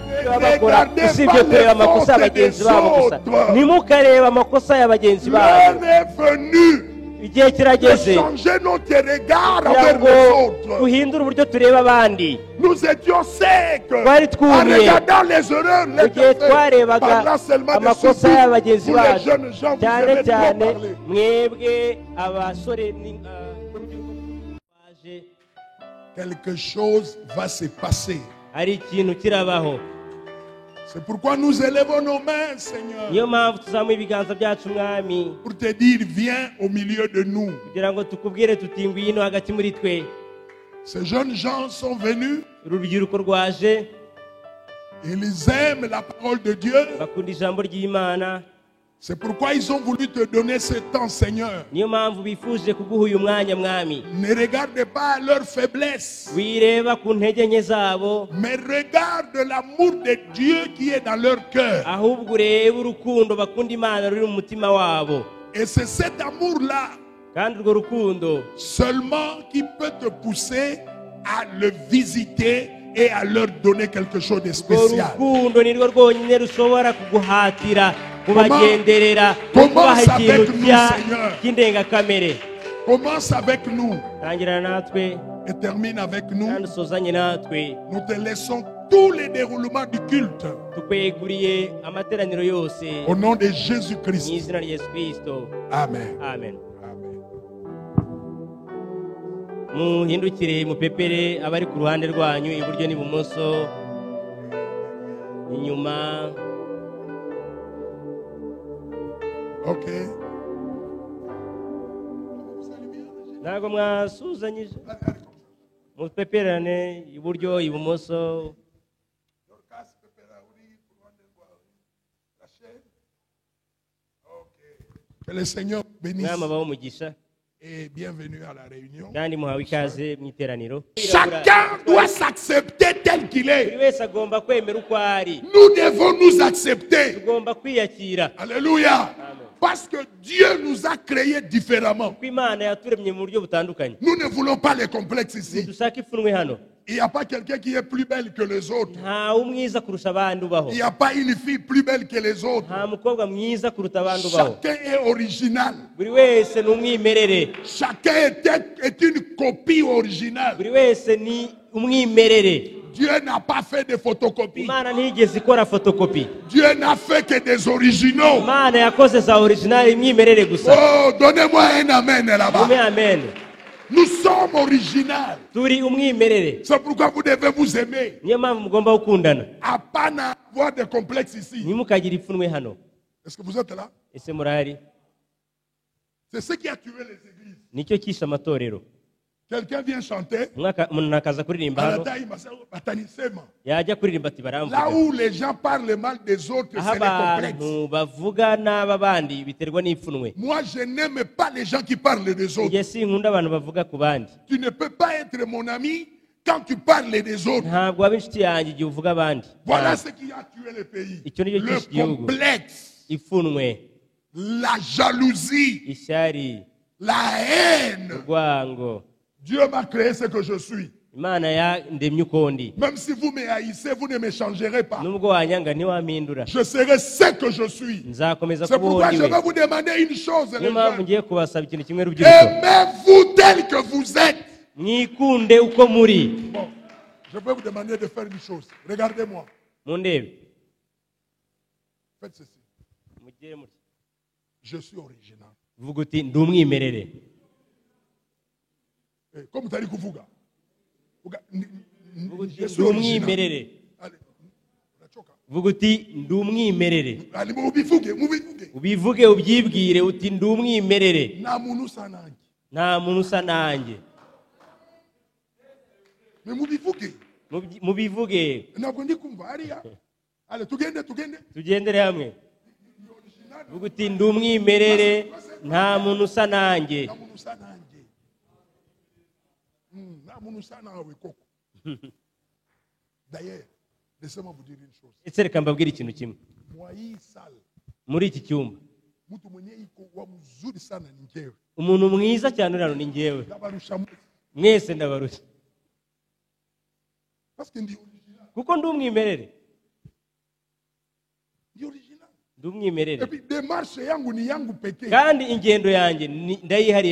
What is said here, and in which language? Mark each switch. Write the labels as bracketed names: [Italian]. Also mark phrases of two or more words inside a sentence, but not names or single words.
[French] regardez pas les fautes des autres. [Kinyarwanda] ntimukareba amakosa y'abagenzi [French] L'heure [Kinyarwanda] babo. [French] est venue [Kinyarwanda] Igihe [French] de [Kinyarwanda] kirageze [French] changer notre regard [Kinyarwanda] kugira [French] envers [Kinyarwanda] ngo [French] les autres. [Kinyarwanda] duhindure uburyo tureba abandi. [French] Nous étions secs [Kinyarwanda] Twari [French] en [Kinyarwanda] twumiye [French] regardant les erreurs, les [Kinyarwanda] mu gihe [French] défaits. [Kinyarwanda] twarebaga [French] Parlant seulement de [Kinyarwanda] amakosa [French] ceci, [Kinyarwanda] y'abagenzi [French] vous les [Kinyarwanda] bacu, [French] jeunes gens, vous [Kinyarwanda] cyane [French] aimez trop [Kinyarwanda] cyane [French] parler. [Kinyarwanda] mwebwe abasore n'urubyiruko baje. [French] Quelque chose va se passer. [Kinyarwanda] hari ikintu kirabaho. [French] C'est pourquoi nous élevons nos mains, Seigneur, [Kinyarwanda] niyo mpamvu tuzamuye ibiganza byacu mwami, [French] pour te dire, viens au milieu de nous. [Kinyarwanda] kugira ngo tukubwire tuti ngwino hagati muri twe. [French] Ces jeunes gens sont venus, [Kinyarwanda] urubyiruko rwaje, [French] ils aiment la parole de Dieu. [Kinyarwanda] bakunda ijambo ry'Imana. [French] C'est pourquoi ils ont voulu te donner ce temps, Seigneur. [Kinyarwanda] niyo mpamvu bifuje kuguha uyu mwanya mwami. [French] Ne regarde pas leur faiblesse, [Kinyarwanda] wireba ku ntege nke zabo, [French] mais regarde l'amour de Dieu qui est dans leur cœur. [Kinyarwanda] ahubwo urebe urukundo bakunda Imana ruri mu mutima wabo. [French] Et c'est cet amour-là [Kinyarwanda] kandi urwo rukundo [French] seulement qui peut te pousser à le visiter et à leur donner quelque chose de [Kinyarwanda] urwo [French] spécial. [Kinyarwanda] rukundo nirwo rwonyine rushobora kuguhatira kubagenderera, [French] Comment [Kinyarwanda] kubaha ikintu [French] avec nous, Seigneur? [Kinyarwanda] cy'indengakamere. [French] Commence avec nous [Kinyarwanda] tangirana natwe [French] et termine avec nous. [Kinyarwanda] kandi usozanye natwe. [French] Nous te laissons tous les déroulements du culte [Kinyarwanda] tukweguriye amateraniro yose [French] au nom de [Kinyarwanda] mu [French] Jésus-Christ. [Kinyarwanda] izina rya Yesu Kristo. [French] Amen. [Kinyarwanda] Amen. Amen. muhindukire mupepere abari ku ruhande rwanyu iburyo n'ibumoso, inyuma. Ok. ntabwo mwasuzanyije, mupeperane iburyo ibumoso. [French] Que le Seigneur bénisse [Kinyarwanda] mwami abaho umugisha [French] et bienvenue à la réunion. [Kinyarwanda] kandi muhawe ikaze mu iteraniro. [French] Chacun doit s'accepter tel qu'il [Kinyarwanda] buri [French] est. [Kinyarwanda] wese agomba kwemera uko ari, [French] Nous devons nous accepter. [Kinyarwanda] tugomba kwiyakira. [French] Alléluia. Parce que Dieu nous a créés différemment. [Kinyarwanda] kuko Imana yaturemye mu buryo butandukanye. [French] Nous ne voulons pas les complexes ici. [Kinyarwanda] dushaka ipfunwe hano. [French] Il n'y a pas quelqu'un qui est plus belle que les autres. [Kinyarwanda] nta umwiza kurusha abandi ubaho, [French] Il n'y a pas une fille plus belle que les autres. [Kinyarwanda] nta mukobwa mwiza kuruta abandi ubaho. [French] Chacun est original. [Kinyarwanda] buri wese ni umwimerere, [French] Chacun est une copie originale. [Kinyarwanda] buri wese ni umwimerere. [French] Dieu n'a pas fait de photocopie. [Kinyarwanda] Imana ntigeze ikora fotokopi. [French] Dieu n'a fait que des originaux. [Kinyarwanda] Imana yakoze za originali, imyimerere gusa. [French] Oh, donnez-moi un amen Ume là-bas. [Kinyarwanda] amen. [French] Nous sommes originaux. [Kinyarwanda] turi umwimerere, [French] C'est pourquoi vous devez vous aimer. [Kinyarwanda] niyo mpamvu mugomba gukundana. [French] À pas avoir de complexes ici. [Kinyarwanda] ntimukagire ipfunwe hano. [French] Est-ce que vous êtes là? [Kinyarwanda] ese murahari? [French] C'est ce qui a tué les églises. [Kinyarwanda] nicyo cyishe amatorero. [French] Quelqu'un vient chanter. [Kinyarwanda] umuntu akaza kuririmba hano, yajya kuririmba ati [French] Là [Kinyarwanda] baramvuga. [French] où les gens parlent mal des autres, [Kinyarwanda] aho [French] c'est les complexes. [Kinyarwanda] abantu bavuga n'aba bandi biterwa n'ipfunwe. [French] Moi, je n'aime pas les gens qui parlent des autres. [Kinyarwanda] njye sinkunda abantu bavuga ku bandi. [French] Tu ne peux pas être mon ami quand tu parles des autres. [Kinyarwanda] ntabwo waba inshuti yanjye igihe uvuga abandi. [French] Voilà ce qui a tué le pays. [Kinyarwanda] icyo nicyo [French] Le [Kinyarwanda] cyishe igihugu. [French] complexe, [Kinyarwanda] ipfunwe, [French] la jalousie, [Kinyarwanda] ishyari, [French] la haine. [Kinyarwanda] urwango. [French] Dieu m'a créé ce que je suis. [Kinyarwanda] Imana yandemye uko ndi. [French] Même si vous me haïssez, vous ne me changerez pas. [Kinyarwanda] nubwo wanyanga ntiwampindura, [French] Je serai ce que je suis. [Kinyarwanda] nzakomeza [French] C'est [Kinyarwanda] kuba uwo [French] pourquoi je [Kinyarwanda] ndiwe. [French] vais vous demander une chose, les [Kinyarwanda] niyo mpamvu [French] jeunes. [Kinyarwanda] ngiye kubasaba ikintu kimwe rubyiruko. [French] Aimez-vous tel que vous êtes. [Kinyarwanda] mwikunde uko muri. [French] Bon, je peux vous demander de faire une chose. Regardez-moi. [Kinyarwanda] mundebe, [French] Faites ceci. [Kinyarwanda] mugire mutya. [French] Je suis original. [Kinyarwanda] vuga uti ndi umwimerere. [French] Comme tu as dit kuvuga. [Kinyarwanda] vuga uti [French] Je [Kinyarwanda] ndi [French] suis original. [Kinyarwanda] umwimerere. [French] Allez, [Swahili] unachoka. [Kinyarwanda] vuga uti ndi umwimerere. Allez, mubivuge, mubivuge. ubivuge ubyibwire uti ndi umwimerere. [Swahili] Na muntu sanange. [Kinyarwanda] nta muntu usa nanjye. Mais mubivuge. mubivuge. Ntabwo ndi kumva hariya. Allez, tugende. tugendere hamwe. vuga uti ndi umwimerere, nta muntu usa nanjye. [Swahili] Na muntu sanange. Na muntu sanawe koko. [French] D'ailleurs, laissez-moi vous dire une chose. [Kinyarwanda] ese reka mbabwire ikintu kimwe. [Swahili] Moi hii salle. [Kinyarwanda] muri iki cyumba [Swahili] Mtu mwenye iko wa mzuri sana ni ngewe. [Kinyarwanda] umuntu mwiza cyane uri hano ni njyewe. Ndabarusha mwese ndabarusha [French] parce que [Kinyarwanda] ndi original. kuko ndi umwimerere. Ni original. ndi umwimerere [French] Et puis démarche [Swahili] yangu ni yangu peke. [Kinyarwanda] kandi ingendo yanjye ndayihariye